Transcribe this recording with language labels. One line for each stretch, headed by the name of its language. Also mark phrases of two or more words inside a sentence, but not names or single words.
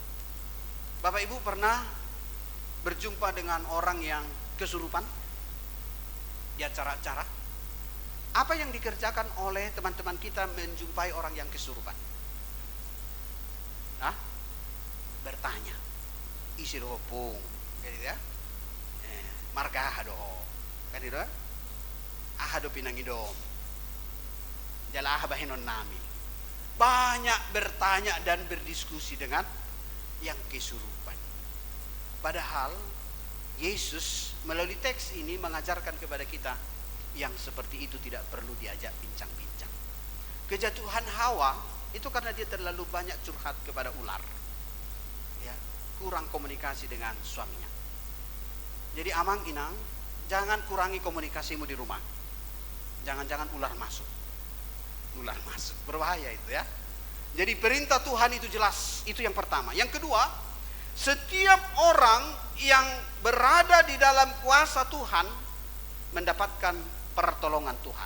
Indonesian: Bapak Ibu pernah berjumpa dengan orang yang kesurupan di acara-acara? Apa yang dikerjakan oleh teman-teman kita menjumpai orang yang kesurupan? Bertanya, isi dohopung, kan itu ya?
Batak Toba: Marga ahado,
Indonesian: kan itu?
Batak Toba: Ahado pinangidom, jala ahabahinon nami.
Indonesian: Banyak bertanya dan berdiskusi dengan yang kesurupan. Padahal Yesus melalui teks ini mengajarkan kepada kita yang seperti itu tidak perlu diajak bincang-bincang. Kejatuhan Hawa itu karena dia terlalu banyak curhat kepada ular, ya, kurang komunikasi dengan suaminya. Jadi
Batak Toba: amang inang,
Indonesian: jangan kurangi komunikasimu di rumah. Jangan-jangan ular masuk, berbahaya itu ya. Jadi perintah Tuhan itu jelas, itu yang pertama. Yang kedua, Setiap orang yang berada di dalam kuasa Tuhan mendapatkan pertolongan Tuhan.